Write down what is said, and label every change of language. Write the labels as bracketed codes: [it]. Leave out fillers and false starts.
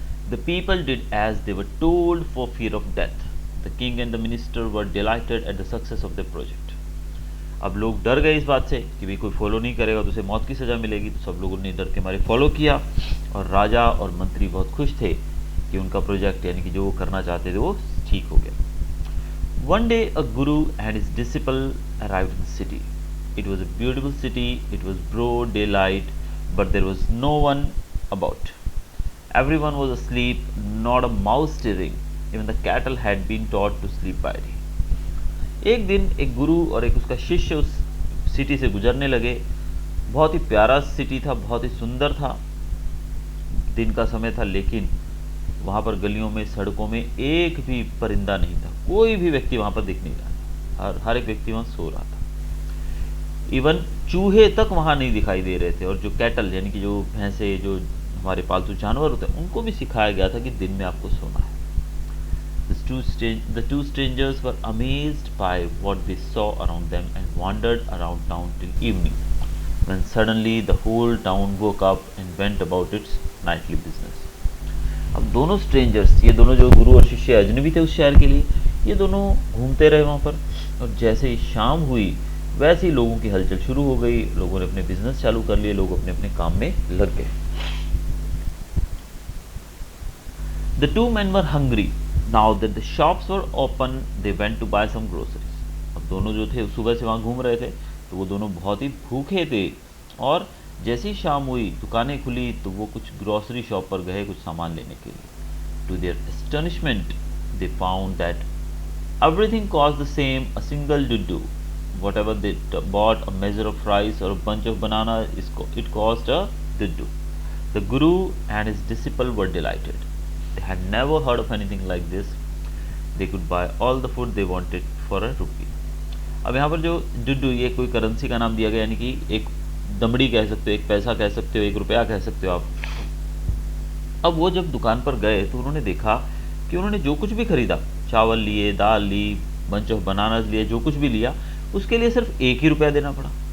[en] The people did as they were told for fear of death. The king and the minister were delighted at the success of the project. [hi] अब लोग डर गए इस बात से कि भाई कोई फॉलो नहीं करेगा तो उसे मौत की सजा मिलेगी. तो सब लोगों ने डर के मारे फॉलो किया और राजा और मंत्री बहुत खुश थे कि उनका प्रोजेक्ट यानी कि जो वो करना चाहते थे वो ठीक हो गया. [en] One day a guru and his disciple arrived in the city. It was a beautiful city, it was broad daylight, but there was no one about. Everyone was asleep, not a mouse stirring. Even the cattle had been taught to sleep by day. [hi] एक दिन एक गुरु और एक उसका शिष्य उस city से गुजरने लगे. बहुत ही प्यारा सिटी था, बहुत ही सुंदर था. दिन का समय था, लेकिन वहाँ पर गलियों में, सड़कों में एक भी परिंदा नहीं था. कोई भी व्यक्ति वहाँ पर दिख नहीं रहा. हर एक व्यक्ति वहाँ सो रहा था. इवन चूहे तक वहाँ नहीं दिखाई दे रहे थे. और जो कैटल यानी कि जो भैंसे, जो हमारे पालतू जानवर होते हैं, उनको भी सिखाया गया था कि दिन में आपको सोना है. [en] The two strangers were amazed by what they saw around them and wandered around town till evening, when suddenly the whole town woke up and went about its nightly business. [hi] अब दोनों स्ट्रेंजर्स, ये दोनों जो गुरु और शिष्य अजनबी थे उस शहर के लिए, ये दोनों घूमते रहे वहाँ पर. और जैसे ही शाम हुई वैसे ही लोगों की हलचल शुरू हो गई. लोगों ने अपने बिजनेस चालू कर लिए, लोग अपने अपने काम में लग गए. [en] The two men were hungry. Now that the shops were open, they went to buy some groceries. [hi] अब दोनों जो थे सुबह से वहाँ घूम रहे थे, तो वो दोनों बहुत ही भूखे थे. और जैसी शाम हुई, दुकानें खुली, तो वो कुछ ग्रोसरी शॉप पर गए कुछ सामान लेने के लिए. [en] To their astonishment, they found that everything cost the same, a single dudu. Whatever they bought, a measure of rice or a bunch of banana, it cost a dudu. The guru and his disciple were delighted. They had never heard of anything like this. They could buy all the food they wanted for a rupee. [hi] अब यहाँ पर जो डुड्डू, ये कोई currency का नाम दिया गया, यानी कि एक दमड़ी कह सकते हो, एक पैसा कह सकते हो, एक रुपया कह सकते हो आप। अब वो जब दुकान पर गए तो उन्होंने देखा कि उन्होंने जो कुछ भी खरीदा, चावल लिए, दाल ली, [en] bunch of bananas [hi] लिए, जो कुछ भी लिया, उसके लिए सिर्फ 1 ही रुपया देना पड़ा।